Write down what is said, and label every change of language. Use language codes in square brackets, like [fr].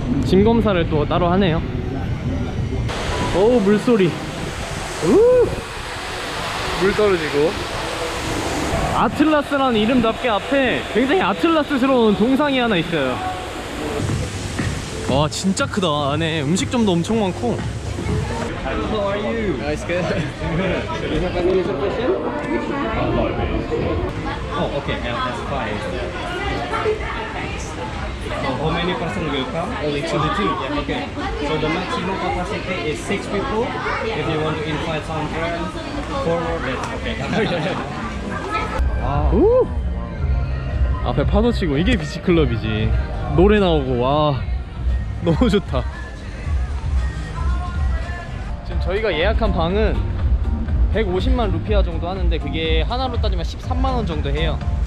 [ko] 짐 검사를 또 따로 하네요. 어우, 물소리. 물 떨어지고. 아틀라스라는 이름답게 앞에 굉장히 아틀라스스러운 동상이 하나 있어요. 와, 진짜 크다. 안에 음식점도 엄청 많고. [en] How are you? Nice, good. Do you have any reservation? Oh, okay, that's fine. So how many person will come? Only two. Yeah, okay. So the maximum capacity is 6 people. If you want to invite some friends, 4, that's okay. 우! [ko] 앞에 파도 치고, 이게 비치클럽이지. 노래 나오고, 와, 너무 좋다. 지금 저희가 예약한 방은 150만 루피아 정도 하는데, 그게 하나로 따지면 13만원 정도 해요.